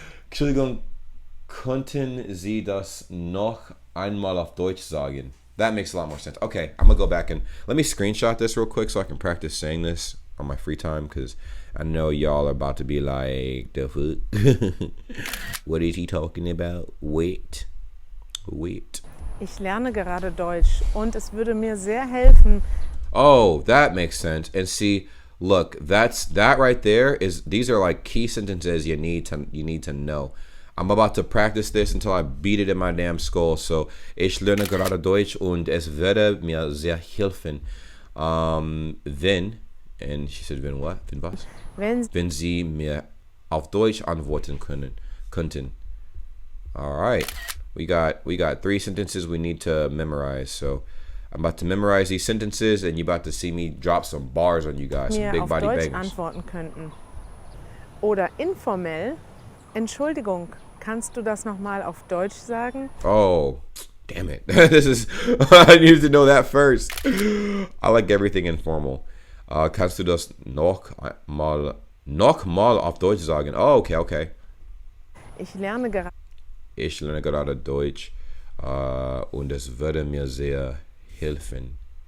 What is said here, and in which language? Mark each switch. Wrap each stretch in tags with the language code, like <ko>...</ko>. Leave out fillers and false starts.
<de>Entschuldigung, könnten Sie das noch einmal auf Deutsch sagen?</de> <en>That makes a lot more sense. Okay, I'm gonna go back and let me screenshot this real quick so I can practice saying this on my free time, because I know y'all are about to be like, the fuck? What is he talking about? Wait.</en> <de>Ich lerne gerade Deutsch und es würde mir sehr helfen.</de> <en>Oh, that makes sense. And see, look, that right there is, these are like key sentences you need to know. I'm about to practice this until I beat it in my damn skull.</en> <de>So, ich lerne gerade Deutsch und es würde mir sehr helfen, wenn,</de> <en>and she said,</en> <de>wenn what? Wenn was? Wenn Sie mir auf Deutsch antworten könnten.</de> <en>All right. We got 3 sentences we need to memorize. So, I'm about to memorize these sentences and you're about to see me drop some bars on you guys, some big body bangers.</en> <de>Mir auf Deutsch antworten könnten. Oder informell, Entschuldigung, kannst du das nochmal auf Deutsch sagen?</de> <en>Oh, damn it. I needed to know that first. I like everything informal.</en> <de>Kannst du das noch mal auf Deutsch sagen?</de> <en>Oh, okay.</en> <de>Ich lerne gerade Deutsch und es würde mir sehr helfen.</de>